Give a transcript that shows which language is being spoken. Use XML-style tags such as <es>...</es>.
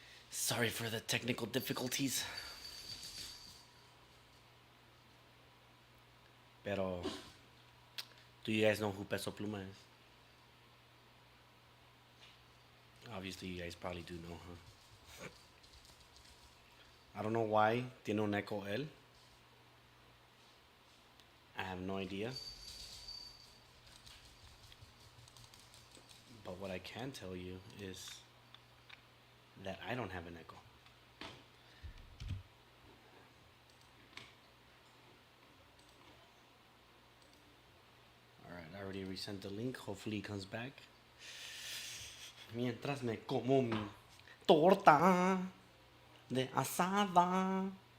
<en>Sorry for the technical difficulties. Pero, do you guys know who Peso Pluma is? Obviously, you guys probably do know, huh? I don't know why</en> <es>tiene un echo él.</es> <en>I have no idea. But what I can tell you is that I don't have an echo. Alright, I already resent the link. Hopefully he comes back.</en> <es>Mientras me como mi torta de asada.</es>